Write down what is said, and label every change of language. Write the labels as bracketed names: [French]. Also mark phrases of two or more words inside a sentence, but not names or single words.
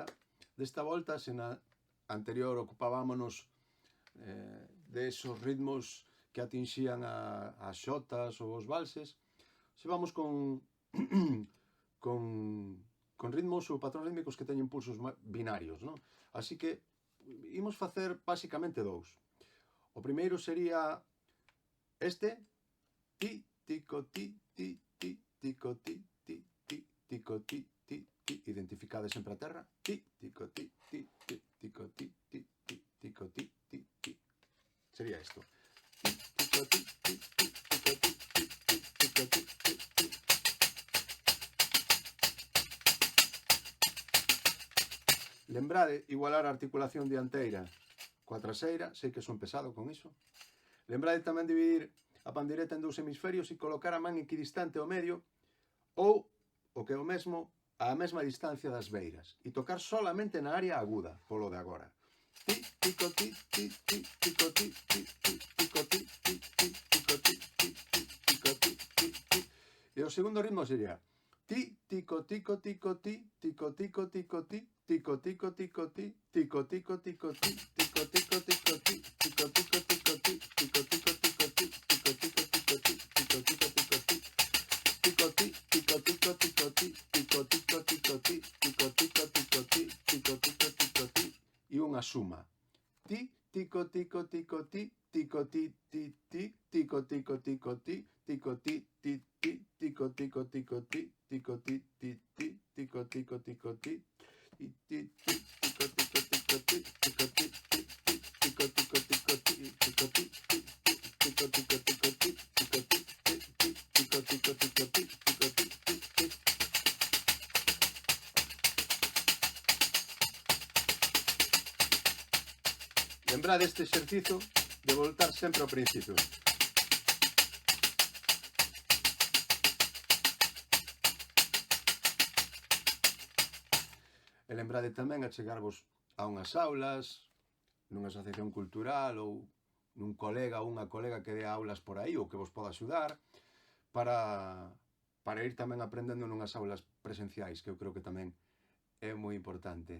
[Galician] Desta volta, se na anterior ocupábamos de esos ritmos que atinxían as xotas ou os valses, se vamos con, con ritmos ou patrón rítmicos que teñen pulsos binarios, non? Así que imos facer basicamente dous. O primeiro sería este, ti, tico, ti, ti, ti, tico, ti, ti, ti, tico, ti, ti, ti, identificade sempre a terra, ti, tico, ti, ti, ti, tico, ti, ti, ti, tico, ti, ti, ti. Sería isto. Tico, ti, ti, ti, tico, ti, ti, ti, tico, ti, ti, ti. Lembrade igualar a articulación dianteira coa traseira, sei que son pesado con iso. Lembrade tamén dividir a pandeireta en dous hemisferios e colocar a man equidistante ao medio ou, o que é o mesmo, a mesma distancia das beiras e tocar solamente na área aguda, polo de agora. Ti, tico, ti, ti, ti, tico, ti, ti, ti, tico, ti, ti, ti, tico, ti, ti, ti, tico, ti, ti, ti. E o segundo ritmo sería ti, tico, tico, tico, ti, tico, tico, tico, ti, tico, tico, tico, ti, tico, tico, tico, ti, tico, tico, tico, ti, tico, tico, tico, ti, tico, tico, tico, ti, tico, tico, tico, ti, tico, tico, tico, ti, tico, ti, tico, tico, tico, ti, tico, tico, tico, ti, tico, tico, tico, ti, tico, tico, tico, ti, e unha suma. Ti, tico, tico, tico, ti, tico, ti, ti, ti, tico, tico, tico, ti, tico, ti, ti, ti, tico, tico, tico, ti, tico, ti, ti, ti, tico, tico, tico, ti, ti, ti, tico, tico, tico, ti, tico, ti, ti, ti, tico, tico, tico, ti, tico, ti, ti, ti, tico, tico, tico, ti, tico, ti, ti, ti, tico, tico, tico, ti, tico, ti, ti, ti. Lembrade este exercicio de voltar sempre ao principio. E lembrade tamén a chegarvos a unhas aulas, nunha asociación cultural ou nun colega ou unha colega que dé aulas por aí ou que vos poda axudar para ir tamén aprendendo nunhas aulas presenciais, que eu creo que tamén é moi importante.